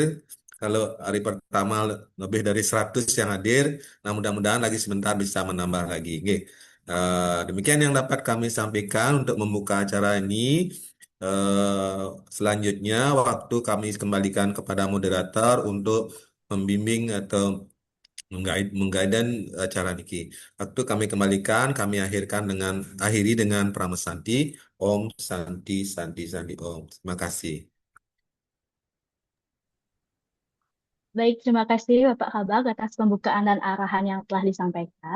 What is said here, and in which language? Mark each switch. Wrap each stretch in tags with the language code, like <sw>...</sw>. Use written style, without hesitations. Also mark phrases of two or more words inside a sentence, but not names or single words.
<id>Kalau hari pertama lebih dari 100 yang hadir, nah mudah-mudahan lagi sebentar bisa menambah lagi. Oke. Demikian yang dapat kami sampaikan untuk membuka acara ini. Selanjutnya waktu kami kembalikan kepada moderator untuk membimbing atau menggaidan acara niki. Waktu kami kembalikan, kami akhiri dengan pramesanti</id> <ban>Om Santi Santi Santi Om.</ban> <id>Terima kasih. Baik, terima kasih Bapak Kabak atas pembukaan dan arahan yang telah disampaikan.</id>